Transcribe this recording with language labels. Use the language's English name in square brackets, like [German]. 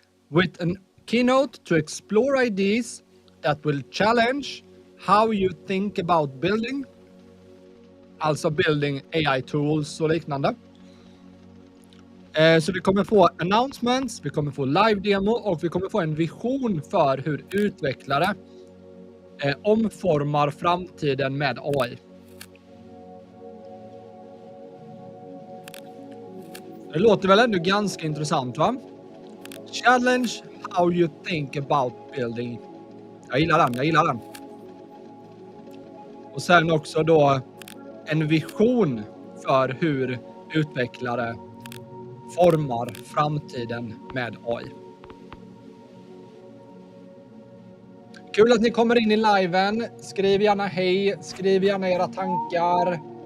[English] with a keynote to explore ideas that will challenge how you think about building. [Swedish] Alltså building AI-tools och liknande. Så vi kommer få announcements, vi kommer få live-demo och vi kommer få en vision för hur utvecklare omformar framtiden med AI. Det låter väl ändå ganska intressant, va? [English] Challenge how you think about building. [Swedish] Jag gillar den. Och sen också då en vision för hur utvecklare formar framtiden med AI. Kul att ni kommer in i liven. Skriv gärna hej, skriv gärna era tankar.